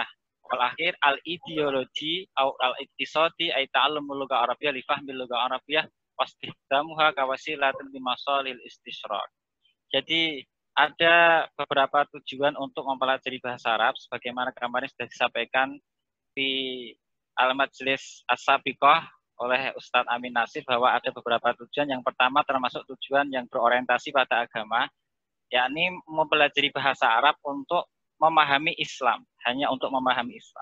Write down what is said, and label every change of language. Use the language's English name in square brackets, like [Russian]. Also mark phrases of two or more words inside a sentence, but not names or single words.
[Arabic] والآخر الأيديولوجي أو الاقتصادي أي تعلم باللغة العربية لفهم اللغة العربية واستخدامها كوسيلة لمسائل الاستشراق. [Indonesian] Jadi ada beberapa tujuan untuk mempelajari bahasa Arab sebagaimana kemarin sudah disampaikan di [Arabic] المجلس السابقة [Indonesian] oleh Ustadz Amin Nasir bahwa ada beberapa tujuan. Yang pertama termasuk tujuan yang berorientasi pada agama, yakni mempelajari bahasa Arab untuk memahami Islam, hanya untuk memahami Islam.